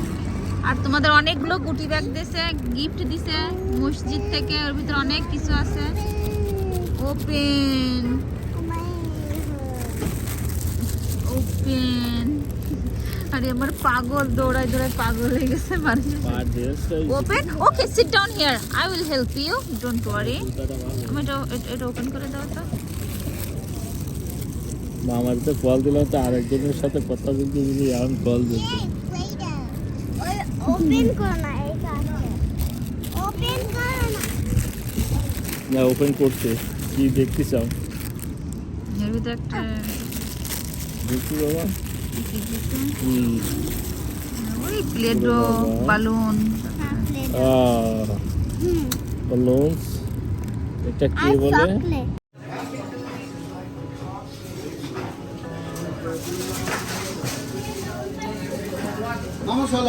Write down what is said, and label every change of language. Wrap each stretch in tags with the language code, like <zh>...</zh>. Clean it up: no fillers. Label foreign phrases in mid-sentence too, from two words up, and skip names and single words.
<bn>আর তোমাদের অনেকগুলো গুটি ব্যাগ দিয়েছে, গিফট দিছে মসজিদ থেকে, ওর ভিতরে অনেক কিছু আছে।</bn> <en>open open</en> <bn>আরে আমার পাগল দৌড়ায় দৌড়ায় পাগল হয়ে গেছে মানে পা ড্রেসটা</bn> <en>open okay sit down here I will help you don't worry</en> <bn>আমি এটা ওপেন করে দাও তো মামার তো কল দিলাম তো আরেকজনের সাথে কথা বলতে বলতে এখন কল দিচ্ছে ওপেন করো না এইটা ওপেন করো না না ওপেন করতে কি দেখতে চাও এর ভিতরে একটা দেখি বাবা ওই প্লেডো বালুন balloons এটা কি বলে চকলেট</bn> <es>Vamos a la.</es>